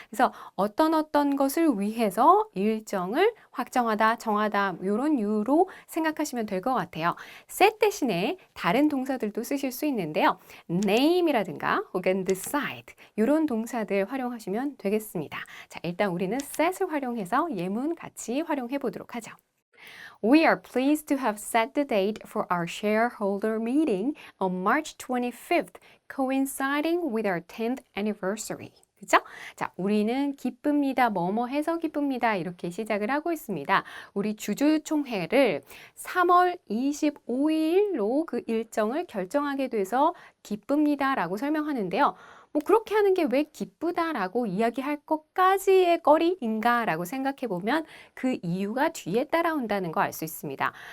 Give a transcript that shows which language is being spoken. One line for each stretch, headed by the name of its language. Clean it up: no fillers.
Korean: 그래서 어떤 것을 위해서 일정을 확정하다, 정하다 이런 유로 생각하시면 될 것 같아요. set 대신에 다른 동사들도 쓰실 수 있는데요. name이라든가 혹은 decide 이런 동사들 활용하시면 되겠습니다. 자, 일단 우리는 set을 활용해서 예문 같이 활용해 보도록 하죠.
English: We are pleased to have set the date for our shareholder meeting on March 25th, coinciding with our 10th anniversary.
Korean: 그죠? 자, 우리는 기쁩니다. 뭐뭐 해서 기쁩니다. 이렇게 시작을 하고 있습니다. 우리 주주총회를 3월 25일로 그 일정을 결정하게 돼서 기쁩니다. 라고 설명하는데요. 뭐 그렇게 하는 게 왜 기쁘다라고 이야기할 것까지의 거리인가 라고 생각해 보면 그 이유가 뒤에 따라온다는 거 알 수 있습니다.